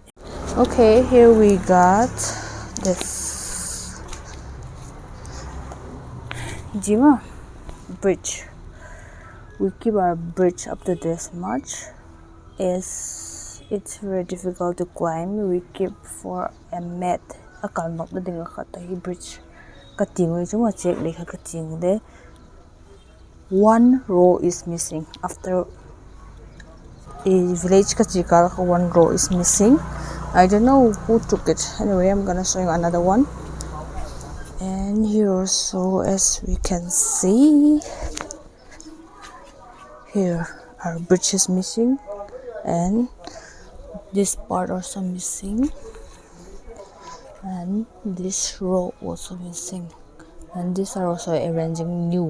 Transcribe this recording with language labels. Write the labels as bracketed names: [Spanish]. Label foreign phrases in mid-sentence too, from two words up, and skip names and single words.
[English] Okay, here we got this Jima bridge. We keep our bridge up to this much. It's very difficult to climb. We keep for a mat. [Mizo] A kalmok na dinga khata hi bridge. Kating chuma check lekha kating de. [English] One row is missing. After a village kachikal, one row is missing. I don't know who took it. Anyway, I'm gonna show you another one. And here also, as we can see, here our bridge is missing, and this part also missing, and this row also missing, and these are also arranging new.